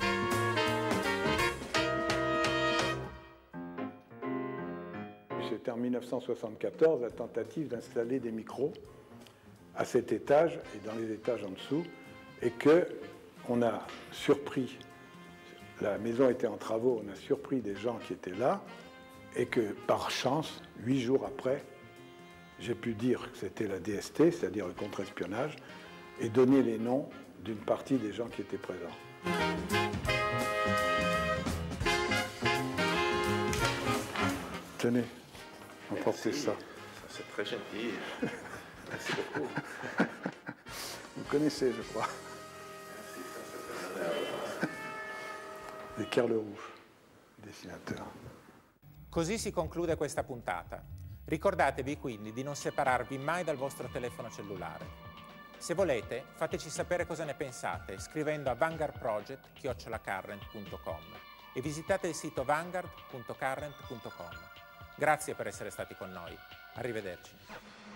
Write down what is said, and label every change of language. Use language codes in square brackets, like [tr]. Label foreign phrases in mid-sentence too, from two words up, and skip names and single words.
[fr] C'était en 1974 la tentative d'installer des micros à cet étage et dans les étages en dessous, et qu'on a surpris, la maison était en travaux, on a surpris des gens qui étaient là, et que par chance, 8 jours après, j'ai pu dire que c'était la DST, c'est-à-dire le contre-espionnage, et donner les noms d'une partie des gens qui étaient présents. Tenez, emportez ça. C'est très gentil. Merci beaucoup. Vous connaissez, je crois. Di Carlo Rouge, dessinateur. [it] Così si conclude questa puntata. Ricordatevi quindi di non separarvi mai dal vostro telefono cellulare. Se volete, fateci sapere cosa ne pensate scrivendo a vanguardproject@current.com e visitate il sito vanguard.current.com. Grazie per essere stati con noi. Arrivederci.